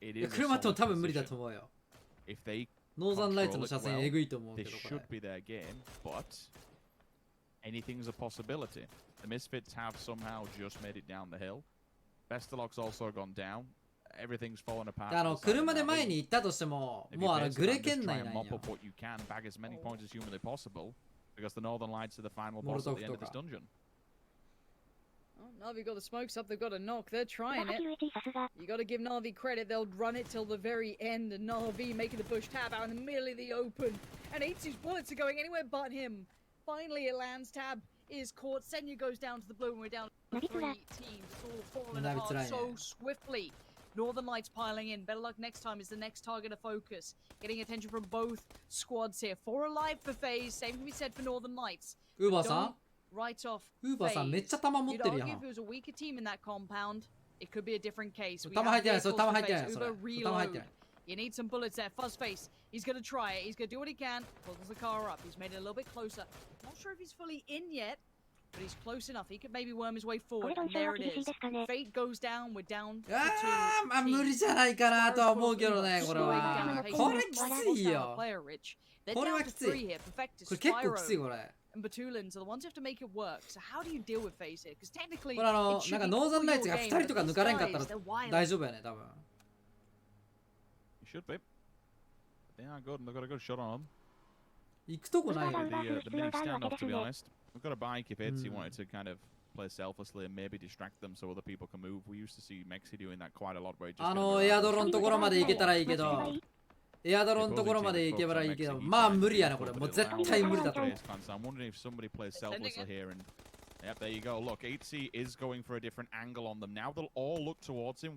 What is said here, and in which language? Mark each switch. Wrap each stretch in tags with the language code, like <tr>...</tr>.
<ja>車と多分無理だと思うよ。ノーザンライツの車線えぐいと思うけどこれ。</ja> <en>This should be their game, but anything's a possibility. The Misfits have somehow just made it down the hill. Vestalog's also gone down. Everything's fallen apart.</en> <ja>車で前に行ったとしても、もうグレ圏内なんよ。</ja> <en>Mop up what you can, bag as many points as humanly possible, because the Northern Lights are the final boss at the end of this dungeon. Na'Vi got the smokes up, they've got a knock, they're trying it. You gotta give Na'Vi credit, they'll run it till the very end, and Na'Vi making the push tab out in the middle of the open. And Eitsu's bullets are going anywhere but him. Finally it lands, tab is caught, Senya goes down to the blue, and we're down to 3 teams. It's all falling apart so swiftly. Northern Lights piling in, better luck next time is the next target to focus. Getting attention from both squads here. 4 alive for FaZe, same can be said for Northern Lights. Right off. FaZe. You'd argue if it was a weaker team in that compound, it could be a different case. We have Uber reload. You need some bullets there. Fuzzface, he's going to try it. He's going to do what he can. Pulls the car up. He's made it a little bit closer. Not sure if he's fully in yet, but he's close enough. He could maybe worm his way forward. And there it is. Fate goes down. We're down to 2</en> <ja>まあ無理じゃないかなとは思うけどね、これは。これきついよ。これはきつい。これ結構きつい、これ。</ja> <en>And Batulins are the ones who have to make it work. So how do you deal with Phase here? Because technically,</en> <ja>これなんかノーザンナイツが2人とか抜かれんかったら大丈夫やね、多分。</ja> <en>You should be. They are good and they've got a good shot on them.</en> <ja>行くとこないよ。</ja> <en>The mini standoff, to be honest. We've got a bike if Etsy wanted to kind of play selflessly and maybe distract them so other people can move. We used to see Mexi doing that quite a lot where he just</en> <ja>エアドロのところまで行けたらいいけど。エアドロのところまで行けばいいけど、まあ無理やなこれ。もう絶対無理だと思う。</ja> <en>I'm wondering if somebody plays selflessly here and yep, there you go. Look, 8C is going for a different angle on them. Now they'll all look towards him.</en>